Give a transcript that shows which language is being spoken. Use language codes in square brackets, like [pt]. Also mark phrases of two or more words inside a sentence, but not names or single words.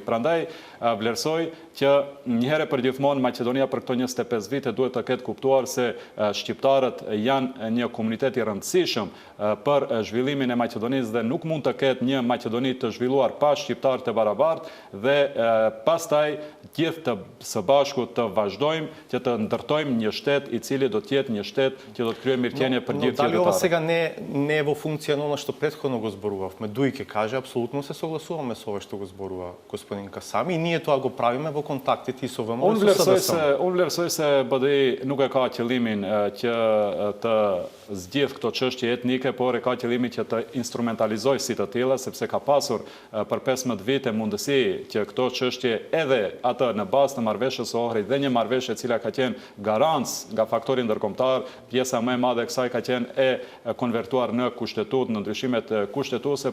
[sq] Prandaj vlerësoj që njëherë përgjithmonë Maqedonia për këto 25 vite duhet të ketë kuptuar se shqiptarët janë një komunitet i rëndësishëm për zhvillimin e Maqedonisë dhe nuk mund të ketë një Maqedoni të zhvilluar pa shqiptarë të barabartë dhe pastaj gjithë të së bashku të vazhdojmë që të ndërtojmë një shtet i cili do të jetë një shtet që do të kryejë mirëqenie për gjithë qytetarët. [mk] Дали ова сега не е во функција на она што претходно го зборувавме? Дуј ќе каже, апсолутно се согласуваме со ова што го зборува господин Касами и ние тоа го правиме во контактите и со ВМРО и со СДС. [sq] Unë vlerësoj se BDI nuk e ka qëllimin që të zgjidh këto çështje etnike, por e ka qëllimin që të instrumentalizojë si të tilla, sepse ka pasur për 15 vite mundësi që këto çështje edhe atë në bazë të marrëveshjes së Ohrit dhe një marrëveshje e cila ka qenë garancë nga faktori ndërkombëtar, pjesa më e madhe e kësaj ka qenë e konvertuar në kushtetut, në ndryshimet kushtetuese, por